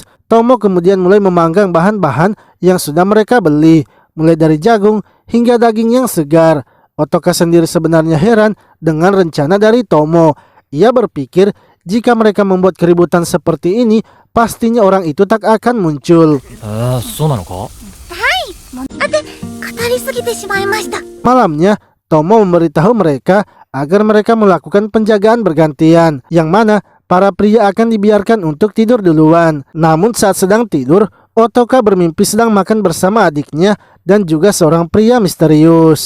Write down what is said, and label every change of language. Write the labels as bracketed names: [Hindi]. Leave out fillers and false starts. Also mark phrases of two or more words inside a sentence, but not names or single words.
[Indonesian] Tomo kemudian mulai memanggang bahan-bahan yang sudah mereka beli, mulai dari jagung hingga daging yang segar. Otoka sendiri sebenarnya heran dengan rencana dari Tomo. Ia berpikir jika mereka membuat keributan seperti ini, pastinya orang itu tak akan muncul. [Japanese] そうなのか。語りすぎてしまいました。 [Indonesian] Malamnya, Tomo memberitahu mereka agar mereka melakukan penjagaan bergantian, yang mana para pria akan dibiarkan untuk tidur duluan. Namun saat sedang tidur, Otoka bermimpi sedang makan bersama adiknya dan juga seorang pria misterius.